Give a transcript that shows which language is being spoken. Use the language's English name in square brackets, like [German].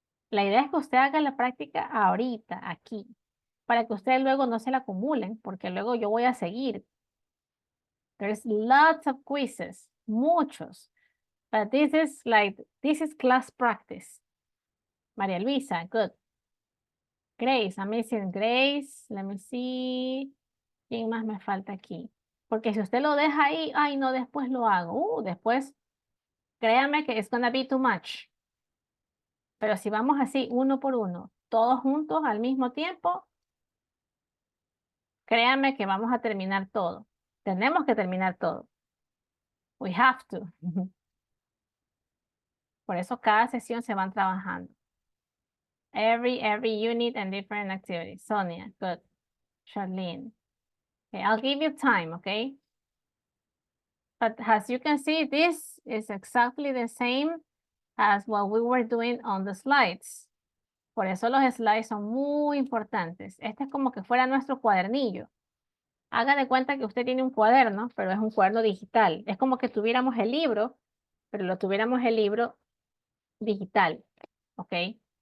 [Spanish] La idea es que usted haga la práctica ahorita, aquí, para que ustedes luego no se la acumulen, porque luego yo voy a seguir. [English] There's lots of quizzes, [Spanish] muchos. [English] But this is class practice. María Luisa, good. Grace, I'm missing Grace. Let me see. [Spanish] ¿Quién más me falta aquí? Porque si usted lo deja ahí, ay no, después lo hago. Después, créanme que [English] it's gonna be too much. [Spanish] Pero si vamos así, uno por uno, todos juntos al mismo tiempo, créanme que vamos a terminar todo. Tenemos que terminar todo. [English] We have to. [Spanish] Por eso cada sesión se van trabajando. [English] Every unit and different activities. Sonia, good. Charlene. Okay, I'll give you time, okay? But as you can see, this is exactly the same as what we were doing on the slides. [Spanish] Por eso los slides son muy importantes. Este es como que fuera nuestro cuadernillo. Haga de cuenta que usted tiene un cuaderno, pero es un cuaderno digital. Es como que tuviéramos el libro, pero lo tuviéramos el libro digital, okay?